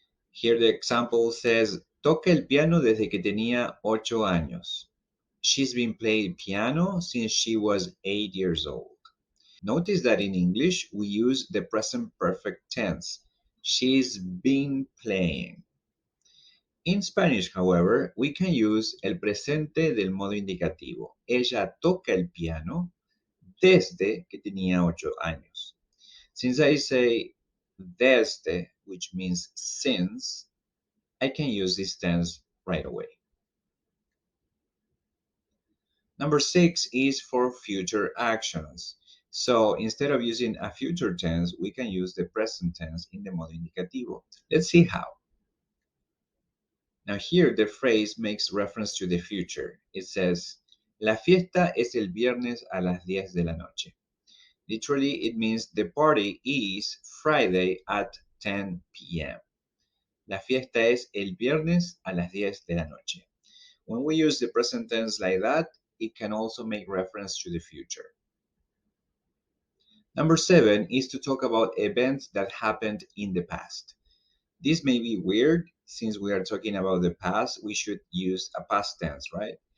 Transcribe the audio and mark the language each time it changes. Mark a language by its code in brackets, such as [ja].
[en] Here the example says, [es] toca el piano desde que tenía 8 años. [en] She's been playing piano since she was 8 years old. Notice that in English, we use the present perfect tense. She's been playing. In Spanish, however, we can use [es] el presente del modo indicativo. Ella toca el piano desde que tenía 8 años. [en] Since I say desde, which means since, I can use this tense right away. Number 6 is for future actions. So instead of using a future tense, we can use the present tense in the modo indicativo. Let's see how. Now here the phrase makes reference to the future. It says, [es] La fiesta es el viernes a las 10 de la noche. [en] Literally, it means the party is Friday at 10 p.m. [es] La fiesta es el viernes a las 10 de la noche. [en] When we use the present tense like that, it can also make reference to the future. Number 7 is to talk about events that happened in the past. This may be weird. Since we are talking about the past, we should use a past tense, right?